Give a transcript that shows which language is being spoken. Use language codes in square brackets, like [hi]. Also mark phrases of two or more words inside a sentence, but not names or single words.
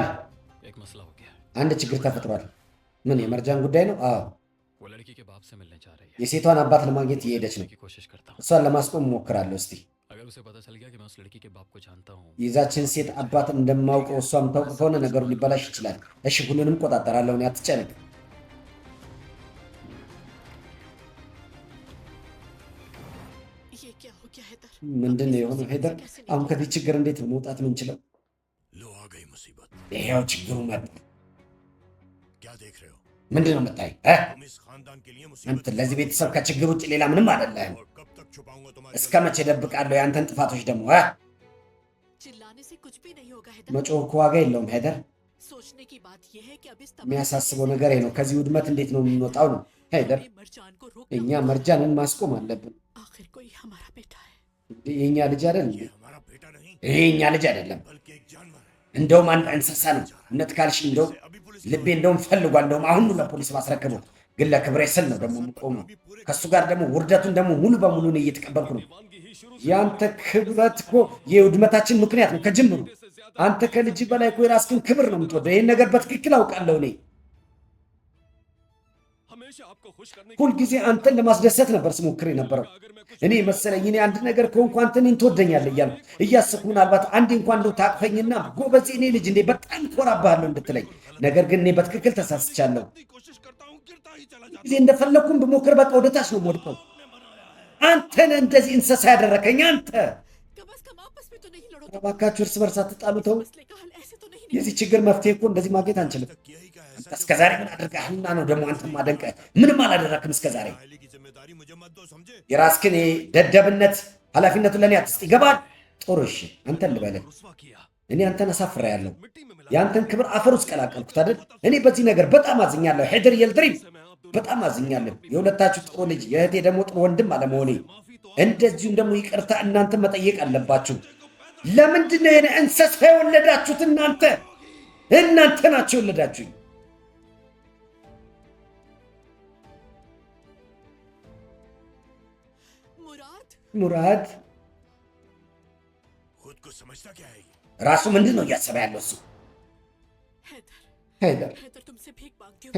[hi] एक मसला हो गया है। [am] አንድ ችግር ተፈጥሯል። ምን የመርጃን ጉዳይ ነው? አዎ፣ [hi] वो लड़की के बाप से मिलने जा रही है। [am] የሴቷን አባት ለማግኘት እየሄደች ነው። [hi] की कोशिश करता हूँ। [am] እሷን ለማስቆም እሞክራለሁ። እስቲ [hi] अगर उसे पता चल गया कि मैं उस लड़की के बाप को जानता हूँ, [am] የዛችን ሴት አባት እንደማውቀው እሷም ታውቅ ከሆነ ነገሩ ሊበላሽ ይችላል። እሺ ሁሉንም እቆጣጠራለሁ፣ እኔ አትጨነቅ። [hi] ये क्या हो गया हैदर? [am] ምንድን ነው የሆነው ሄደር? አሁን ከዚህ ችግር እንዴት ነው መውጣት የምንችለው? [hi] लो आ गई मुसीबत। [am] ይሄው ችግሩ መጣ። [hi] क्या देख रहे हो? [am] ምንድን ነው የምታይ? [hi] तुम इस खानदान के लिए [am] አንተ [hi] मुसीबत [am] ለዚህ ቤተሰብ ከችግር ውጭ ሌላ ምንም አይደለም። [hi] और कब तक छुपाऊंगा तुम्हारे [am] እስከ መቼ ደብቃለሁ ያንተን ጥፋቶች ደግሞ? [hi] चिल्लाने से कुछ भी नहीं होगा हैदर। [am] መጮህ እኮ ዋጋ የለውም ሄደር። [hi] सोचने की बात यह है कि अब इस [am] የሚያሳስበው ነገር ነው ከዚህ ውድመት እንዴት ነው የምንወጣው ነው ሄደር። [hi] मरजान को [am] እኛ [hi] रोकना [am] መርጃንን ማስቆም አለብን። [hi] आखिर कोई हमारा बेटा है। [am] የኛ ልጅ አይደል እንዴ? [hi] ये हमारा बेटा नहीं [am] ይሄ የኛ ልጅ አይደለም፣ [hi] बल्कि एक जानवर है। [am] እንደውም አንድ እንስሳ ነው። እውነት ካልሽ እንደው [hi] अभी पुलिस [am] ልቤ እንደውም ፈልጓል። እንደውም አሁን ለፖሊስ ማስረከበው ግን ለክብሬ ስል ነው ደግሞ የምቆመው። ከሱ ጋር ደግሞ ውርደቱን ደግሞ ሙሉ በሙሉ ነው እየተቀበልኩ ነው። ያንተ ክብረት እኮ የውድመታችን ምክንያት ነው ከጅምሩ። አንተ ከልጅ በላይ እኮ የራስህን ክብር ነው የምትወደው። ይህን ነገር በትክክል አውቃለሁ እኔ። ሁልጊዜ አንተን ለማስደሰት ነበር ስሞክር የነበረው። እኔ መሰለኝ እኔ አንድ ነገር ከሆንኩ አንተ እኔን ትወደኛለህ እያልኩ እያሰብኩ ምናልባት አንዴ እንኳን እንደው ታቅፈኝና ጎበዝ እኔ ልጅ እንዴ በጣም ኮራብሃለሁ እንድትለኝ። ነገር ግን እኔ በትክክል ተሳስቻለሁ። ጊዜ እንደፈለግኩም ብሞክር በቃ ወደታች ነው የምወድቀው። አንተ ነህ እንደዚህ እንስሳ ያደረከኝ አንተ። [hi] कम से कम आपस में तो नहीं लड़ो। [am] እባካችሁ እርስ በርስ አትጣሉ ተው። [hi] मसले का हल ऐसे तो नहीं [am] የዚህ ችግር መፍትሄ እኮ እንደዚህ ማግኘት አንችልም። [hi] किया ही क्या है? [am] አንተ እስከዛሬ ምን አድርገህልና ነው ደግሞ አንተም ማደንቀህ? ምንም አላደረክም እስከዛሬ። [hi] पहले की जिम्मेदारी मुझे मत दो, समझे? [am] የራስህን ደደብነት ኃላፊነቱን ለእኔ አትስጥ። ይገባል? ጥሩ እሺ፣ አንተን ልበልህ። እኔ አንተን አሳፍሬያለሁ። የአንተን ክብር አፈር ውስጥ ቀላቀልኩት አይደል? እኔ በዚህ ነገር በጣም አዝኛለሁ ሄደር የልድሪም፣ በጣም አዝኛለሁ። የሁለታችሁ ጥሩ ልጅ የእህቴ ደግሞ ጥሩ ወንድም አለመሆኔ፣ እንደዚሁም ደግሞ ይቅርታ እናንተ መጠየቅ አለባችሁ። ለምንድን ነው የእኔ እንስሳ የወለዳችሁት? እናንተ ናችሁ የወለዳችሁኝ። [hi] मुराद [am] ሙራድ [hi] खुद को समझता क्या है ये? [am] ራሱ ምንድን ነው እያሰበ ያለው እሱ? [hi] हैदर [am] ሄደር [hi] हैदर तुमसे भीख मांगती हूँ।